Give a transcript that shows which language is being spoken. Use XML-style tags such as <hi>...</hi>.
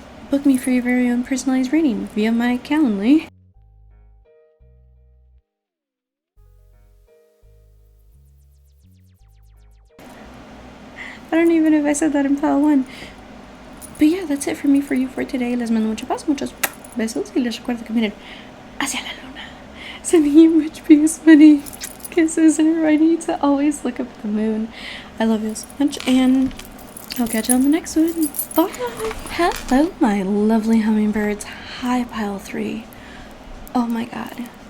<en>Book me for your very own personalized reading via my Calendly. I don't even know if I said that in pile 1. But yeah, that's it for me for you for today.</en> <es>Les mando mucha paz, muchos besos, y les recuerdo que miren hacia la luna.</es> <en>Sending you much peace, money, kisses, and reminding you to always look up at the moon. I love you so much, and I'll catch you on the next one. Bye! Hello, my lovely hummingbirds. Hi, pile 3. Oh my god.</en>